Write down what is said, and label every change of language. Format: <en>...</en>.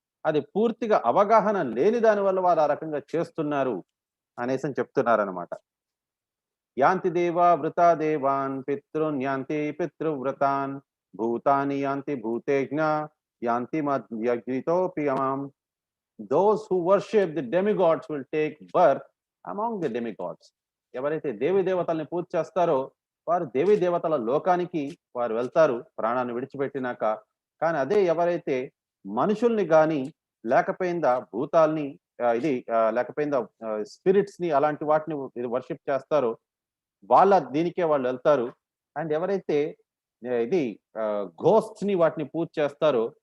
<te>అది పూర్తిగా అవగాహన లేని దాని వల్ల వారు ఆ రకంగా చేస్తున్నారు అనేసని చెప్తున్నారనమాట.</te> <sa>యాంతి దేవా వృతా దేవాన్ పితృన్ యాంతి పితృవ్రతాన్ భూతాని యాంతి భూతేజ్ఞ యాంతి మద్యగ్నితోపి అమాం.</sa> <en>Those who worship the demigods will take birth among the demigods.</en> <te>ఎవరైతే దేవీ దేవతల్ని పూజ చేస్తారో వారు దేవీ దేవతల లోకానికి వారు వెళ్తారు ప్రాణాన్ని విడిచిపెట్టినాక. కానీ అదే ఎవరైతే మనుషుల్ని గాని లేకపోయిందా భూతాల్ని లేకపోయిందా స్పిరిట్స్ ని అలాంటి వాటిని వర్షిప్ చేస్తారో దీనికే వాళ్ళు వెళ్తారు. అండ్ ఎవరైతే ఇది ఘోస్ట్స్ ని వాటిని పూజ చేస్తారో</te>